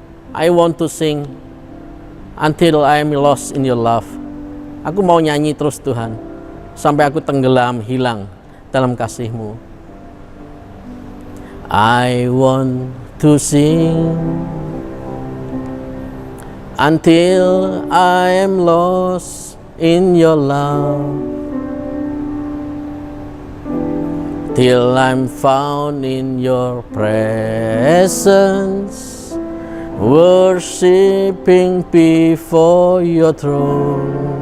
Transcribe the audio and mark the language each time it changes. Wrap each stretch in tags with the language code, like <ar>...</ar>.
<en>I want to sing until I am lost in your love.</en> <id>Aku mau nyanyi terus Tuhan, sampai aku tenggelam, hilang dalam kasih-Mu.</id> <en>I want to sing until I am lost in your love, till I'm found in your presence, worshiping before your throne.</en>